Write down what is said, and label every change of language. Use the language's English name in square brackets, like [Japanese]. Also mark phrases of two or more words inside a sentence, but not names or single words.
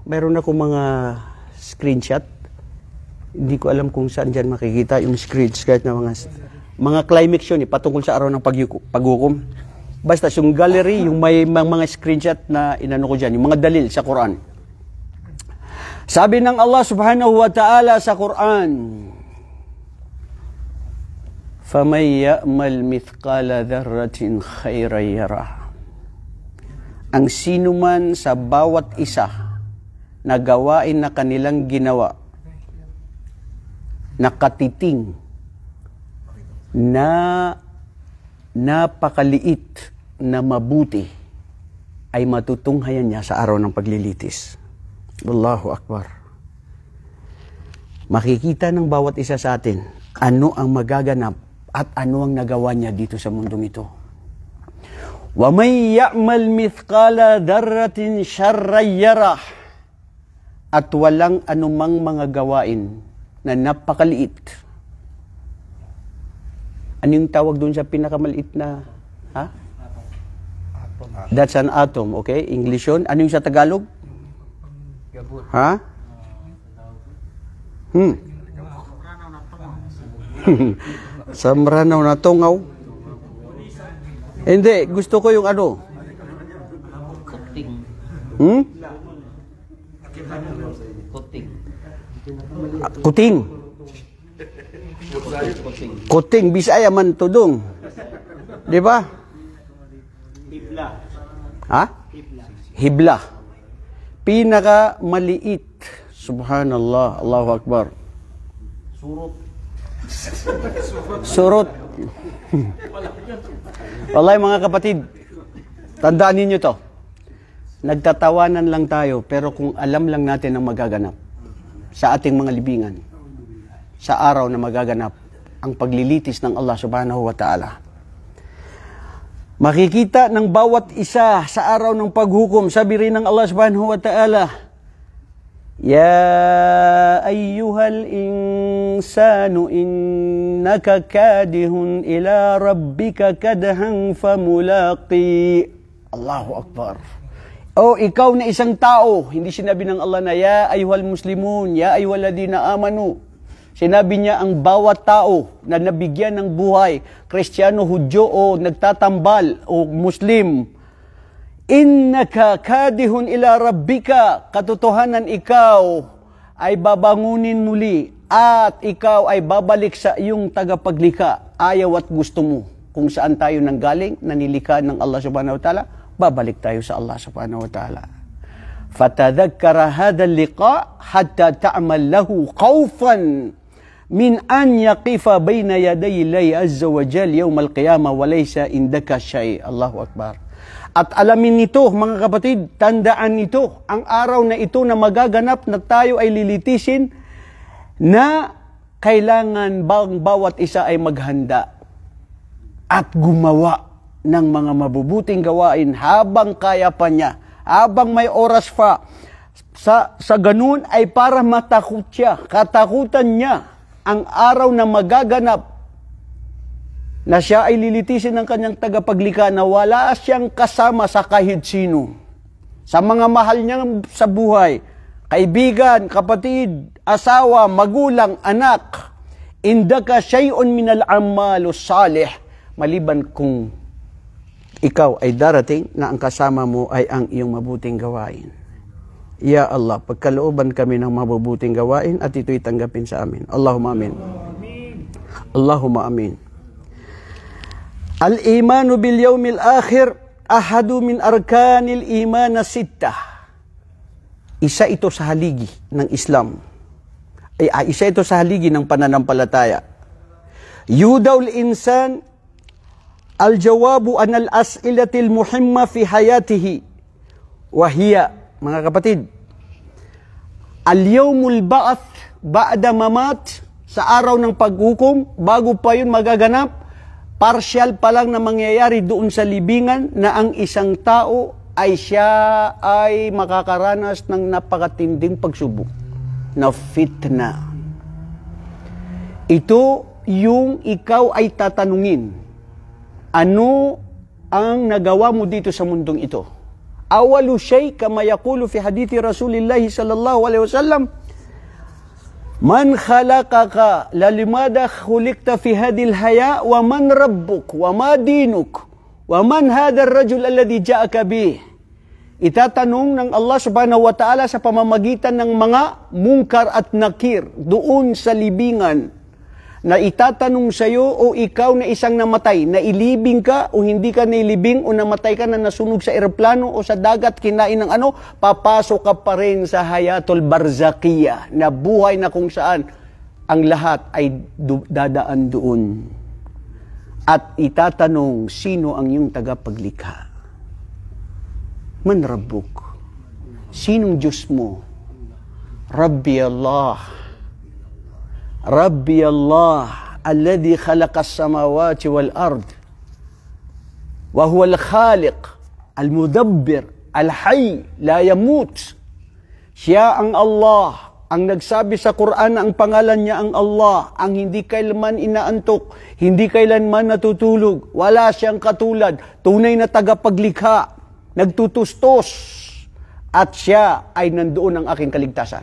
[Filipino] Mayroon ako mga screenshot. Hindi ko alam kung saan dyan makikita yung screenshot na mga climax yun, patungkol sa araw ng paghukom. Basta yung gallery, yung may mga screenshot na inano ko dyan, yung mga dalil sa Quran. Sabi ng Allah [Arabic] سبحانه وتعالى [Filipino] sa Quran, [Arabic] فَمَنْ يَأْمَلْ مِثْقَالَ ذَرَّةٍ خَيْرًا يَرَهُ. [Filipino] Ang sino man sa bawat isa na gawain na kanilang ginawa, nakatiting, na napakaliit na mabuti, ay matutunghayan niya sa araw ng paglilitis. [Arabic] الله أكبر. [Filipino] Makikita ng bawat isa sa atin ano ang magaganap at ano ang nagawa niya dito sa mundong ito. [Arabic] ومن يعمل مثقال ذرة شرا يره. [Filipino] At walang anumang mga gawain na napakaliit. Ano yung tawag doon sa pinakamaliit na? Ha? [English] That's an atom, okay? [Filipino] English yun. Ano yung sa Tagalog? Ha? Samranaw na tungaw. Hindi, gusto ko yung ano. Kuting. Kuting. Kuting. Kuting, Bisaya man tudong. Di ba? Hibla. Ha? Hibla. Pinaka maliit. [Arabic] سبحان الله، الله أكبر. Surut. Surut. [Filipino] Wallahi mga kapatid, tandaan ninyo to. Nagtatawanan lang tayo, pero kung alam lang natin ang magaganap sa ating mga libingan, sa araw na magaganap, ang paglilitis ng Allah [Arabic] سبحانه وتعالى. [Filipino] Makikita ng bawat isa sa araw ng paghukom, sabi rin ng Allah [Arabic] سبحانه وتعالى, يا أيها الإنسان إنك كادح إلى ربك كدحا فملاقي. الله أكبر. [Filipino] O ikaw na isang tao, hindi sinabi ng Allah na [Arabic] يا أيها المسلمون، يا أيها الذين آمنوا. [Filipino] Sinabi niya ang bawat tao na nabigyan ng buhay, Kristiyano, Hudyo o nagtatambal o Muslim, [Arabic] إنك كادح إلى ربك, [Filipino] katotohanan ikaw ay babangunin muli at ikaw ay babalik sa iyong tagapaglikha. Ayaw at gusto mo kung saan tayo nanggaling, nanilika ng Allah [Arabic] سبحانه وتعالى, [Filipino] babalik tayo sa Allah [Arabic] سبحانه وتعالى. فتذكر هذا اللقاء حتى تعمل له خوفا من أن يقف بين يدي الله عز وجل يوم القيامة وليس عندك شيء. الله أكبر. [Filipino] At alamin nito, mga kapatid, tandaan nito, ang araw na ito na magaganap na tayo ay lilitisin, na kailangan bang bawat isa ay maghanda at gumawa ng mga mabubuting gawain habang kaya pa niya, habang may oras pa. Sa ganun ay para matakot siya, katakutan niya ang araw na magaganap na siya ay lilitisin ng kanyang tagapaglikha na wala siyang kasama sa kahit sino. Sa mga mahal niya sa buhay, kaibigan, kapatid, asawa, magulang, anak, [Arabic] عندك شيء من العمل الصالح, [Filipino] maliban kung ikaw ay darating na ang kasama mo ay ang iyong mabuting gawain. [Arabic] يا الله, [Filipino] pagkalooban kami ng mabubuting gawain at ito'y tanggapin sa amin. [Arabic] اللهم آمين. اللهم آمين. الإيمان باليوم الآخر أحد من أركان الإيمان الستة. [Filipino] Isa ito sa haligi ng Islam. Isa ito sa haligi ng pananampalataya. [Arabic] يدعو الإنسان الجواب عن الأسئلة المهمة في حياته. وهي, [Filipino] mga kapatid, [Arabic] اليوم البعث بعد الممات, [Filipino] sa araw ng paghukom, bago pa yun magaganap, partial pa lang na mangyayari doon sa libingan na ang isang tao ay siya ay makakaranas ng napakatinding pagsubok na fitna. Ito yung ikaw ay tatanungin, ano ang nagawa mo dito sa mundong ito? [Arabic] أول شيء كما يقول في حديث رسول الله صلى الله عليه وسلم، من خلقك لماذا خلقت في هذه الحياة ومن ربك وما دينك ومن هذا الرجل الذي جاءك به. [Filipino] Itatanong ng Allah [Arabic] سبحانه وتعالى [Filipino] sa pamamagitan ng mga mungkar at nakir doon sa libingan, na itatanong sa iyo, o ikaw na isang namatay, na ilibing ka o hindi ka nailibing, o namatay ka na nasunog sa eroplano o sa dagat, kinain ng ano, papasok ka pa rin sa [Arabic] الحياة البرزخية, [Filipino] na buhay na kung saan ang lahat ay dadaan doon. At itatanong, sino ang iyong tagapaglikha? [Arabic] من ربك? [Filipino] Sinong Diyos mo? [Arabic] ربي الله. ربي الله الذي خلق السماوات والأرض وهو الخالق المدبر الحي لا يموت. [Filipino] Siya ang Allah, ang nagsabi sa Quran na ang pangalan niya ang Allah, ang hindi kailanman inaantok, hindi kailanman natutulog, wala siyang katulad, tunay na tagapaglikha, nagtutustos, at siya ay nandoon ang aking kaligtasan.